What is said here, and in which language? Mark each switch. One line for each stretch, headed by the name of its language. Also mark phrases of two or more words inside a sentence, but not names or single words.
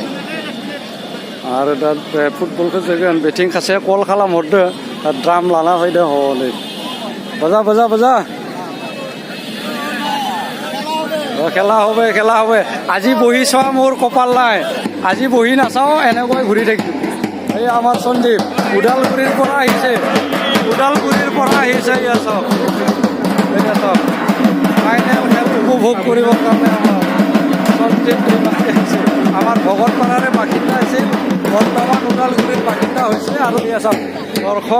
Bodo: आरो दा फुटबलखौ जोगोन बेथिं सासे कल खालामहरदो ड्राम लाना फैदो हनै
Assamese: বাজা খেলা হবে আজি বহি চোৱা মোৰ কপাল নাই আজি বহি নাচাওঁ এনেকৈ ঘূৰি থাকিম এই আমাৰ সন্দীপ ওদালগুৰিৰ পৰা আহিছে ইয়াত চাওক ফাইনেল খেল উপভোগ কৰিবৰ কাৰণে আমাৰ সন্দীপ আহিছে আমাৰ ভকতপাৰাৰে বাসিন্দা আছিল বৰ্তমান ওদালগুৰিৰ বাসিন্দা হৈছে আৰু ইয়াত চাওক